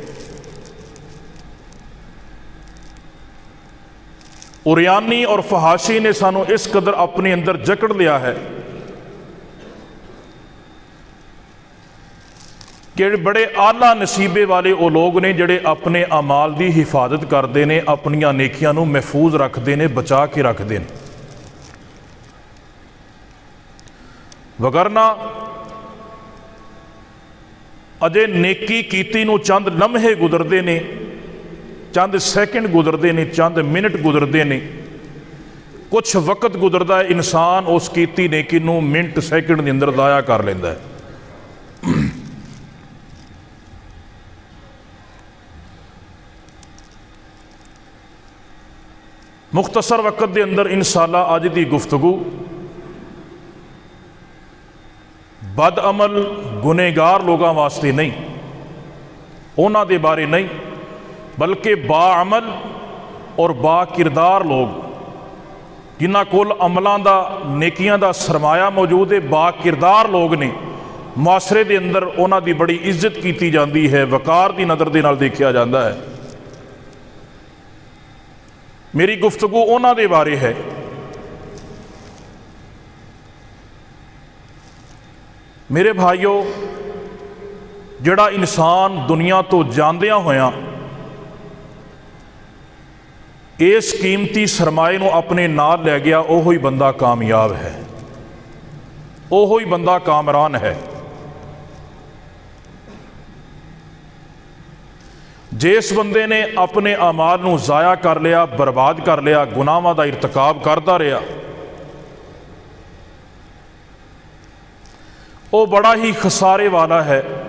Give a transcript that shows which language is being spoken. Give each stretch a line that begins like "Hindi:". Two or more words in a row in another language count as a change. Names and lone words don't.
Punjabi: اریانی اور فحاشی نے سانو اس قدر اپنے اندر جکڑ لیا ہے کہ بڑے اعلیٰ نصیبے والے وہ لوگ نے جڑے اپنے اعمال دی حفاظت کرتے ہیں، اپنیاں نیکیاں نو محفوظ رکھتے ہیں، بچا کے رکھتے ہیں، وگرنہ اجے نیکی کیتی نو چند لمحے گزرتے نے، چند سیکنڈ گزرتے ہیں، چند منٹ گزرتے ہیں، کچھ وقت گزرتا ہے، انسان اس کیتی نیکی نو منٹ سیکنڈ کے اندر ضائع کر لیتا ہے۔ مختصر وقت دے اندر انشاءاللہ اج دی گفتگو بد عمل گنہگار لوگاں واسطے نہیں، انہاں دے بارے نہیں، بلکہ با عمل اور با کردار لوگ جنہاں کول عملاں دا نیکیاں دا سرمایہ موجود ہے، با کردار لوگ نے، معاشرے دے اندر انہاں دی بڑی عزت کیتی جاندی ہے، وقار دی نظر دے نال دیکھیا جاندا ہے۔ میری گفتگو انہاں دے بارے ہے میرے بھائیو، جڑا انسان دنیا تو جاندیاں ہویاں اس قیمتی سرمایہ نو اپنے نال لے گیا، اوہی بندہ کامیاب ہے، اوہی بندہ کامران ہے۔ جس بندے نے اپنے اعمال نو ضائع کر لیا، برباد کر لیا، گناہاں دا ارتکاب کرتا رہا، وہ بڑا ہی خسارے والا ہے۔